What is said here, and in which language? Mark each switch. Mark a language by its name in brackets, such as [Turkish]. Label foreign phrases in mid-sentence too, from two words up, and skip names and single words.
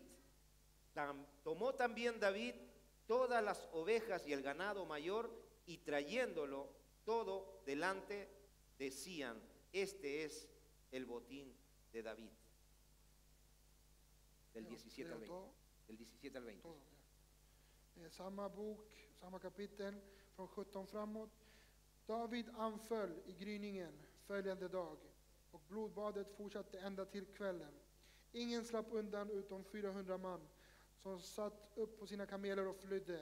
[Spanish] Tomó también David todas las ovejas y el ganado mayor, y trayéndolo todo delante, decían: este es el botín de David. Del 17 al 20. Del 17 al 20. Todo, [Swedish] ja. Samma bok, samma kapitel, från 17 framåt. David anföll i gryningen följande dag, och blodbadet fortsatte ända till kvällen. Ingen slapp undan utom 400 man, som satt upp på sina kameler och flydde.